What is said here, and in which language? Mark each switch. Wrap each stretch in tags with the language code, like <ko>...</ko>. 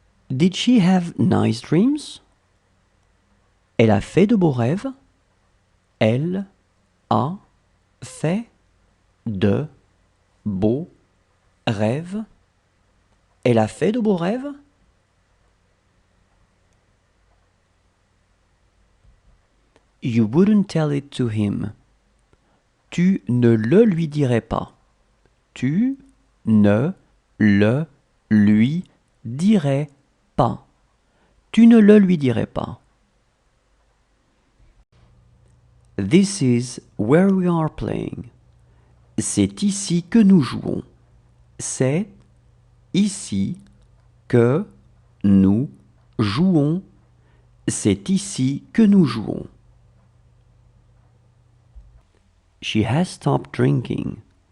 <en>Did she have nice dreams?</en> <fr>Elle a fait de beaux rêves. Elle a fait de beaux rêves. Elle a fait de beaux rêves.</fr> <en>You wouldn't tell it to him.</en> <fr>Tu ne le lui dirais pas. Tu ne le lui dirais pas. Tu ne le lui dirais pas.</fr> <en>This is where we are playing.</en> <fr>C'est ici que nous jouons. C'est ici que nous jouons. C'est ici que nous jouons.</fr> <en>She has stopped drinking.</en>